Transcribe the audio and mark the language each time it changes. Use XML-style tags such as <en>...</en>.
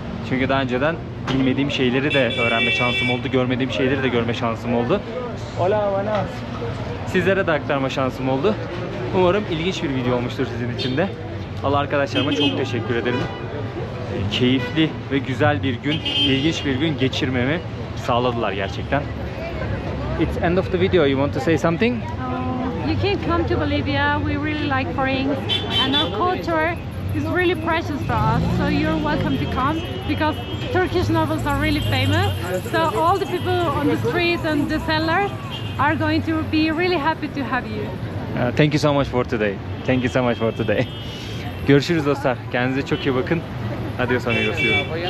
<tr>Çünkü daha önceden bilmediğim şeyleri de öğrenme şansım oldu. Görmediğim şeyleri de görme şansım oldu.</tr> <es>Hola, buenas.</es> <tr>Sizlere de aktarma şansım oldu. Umarım ilginç bir video olmuştur sizin için de. Allah arkadaşlarıma çok teşekkür ederim. Keyifli ve güzel bir gün, ilginç bir gün geçirmemi sağladılar gerçekten.</tr> <en>It's end of the video. You want to say something? You can come to Bolivia. We really like foreigners and our culture is really precious for us. So you're welcome to come because Turkish novels are really famous. So all the people on the street and the sellers are going to be really happy to have you. Thank you so much for today. Thank you so much for today.</en> <tr>Görüşürüz dostlar. Kendinize çok iyi bakın.</tr> <es>Adios amigos</es> <tr>diyorum.</tr>